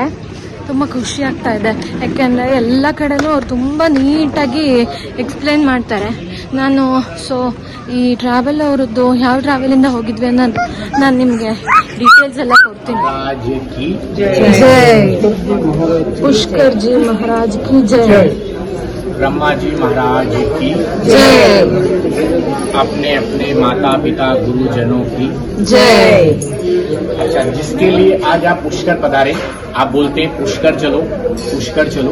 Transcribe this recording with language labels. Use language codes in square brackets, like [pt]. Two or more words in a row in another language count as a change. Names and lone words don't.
[kn] ತುಂಬ ಖುಷಿ ಆಗ್ತಾ ಇದೆ, ಯಾಕೆಂದರೆ ಎಲ್ಲ ಕಡೆನೂ ಅವ್ರು ತುಂಬ ನೀಟಾಗಿ ಎಕ್ಸ್ಪ್ಲೇನ್ ಮಾಡ್ತಾರೆ. ನಾನು ಈ ಟ್ರಾವೆಲ್ ಅವರದ್ದು ಯಾವ ಟ್ರಾವೆಲಿಂದ ಹೋಗಿದ್ವಿ ಅನ್ನೋದು ನಾನು ನಿಮಗೆ ಡೀಟೇಲ್ಸ್ ಎಲ್ಲ ಕೊಡ್ತೀನಿ. [hi] ಜೈ पुष्कर जी महाराज की जय। ब्रह्मा जी महाराज की जय। अपने अपने माता पिता गुरुजनों की जय। अच्छा, जिसके लिए आज आप पुष्कर पधारे, आप बोलते हैं पुष्कर चलो, पुष्कर चलो।